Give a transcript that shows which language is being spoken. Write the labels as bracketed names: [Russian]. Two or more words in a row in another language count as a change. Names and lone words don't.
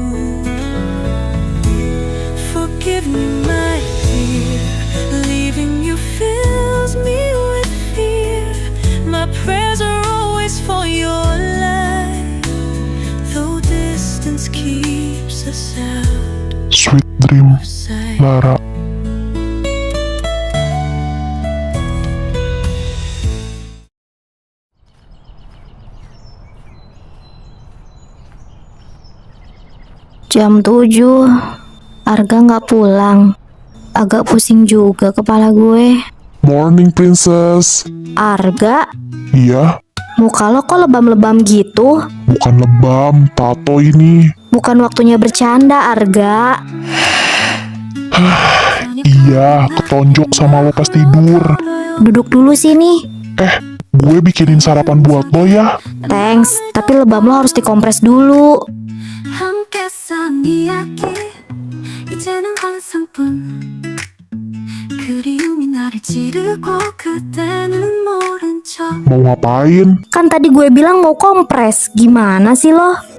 [English] Forgive me, my dear, leaving you fills me with fear. My prayers are always for your life, though distance keeps us out Sweet dream, of sight. [Indonesian] Lara. Jam 7, Arga nggak pulang. Agak pusing juga kepala gue. [English] Morning, Princess. [Indonesian] Arga, Iya, muka lo kok lebam-lebam gitu? bukan lebam, tato ini. Bukan waktunya bercanda, Arga. Iya, ketonjok sama lo pas tidur. Duduk dulu sini. Gue bikinin sarapan buat lo ya. Thanks, tapi lebam lo harus dikompres dulu. [Korean] 함께 쓴 이야기 이제는 환상뿐 그리움이 나를 찌르고 그때는 모른 척 [Indonesian] Mau ngapain? Kan tadi gue bilang mau kompres. Gimana sih lo?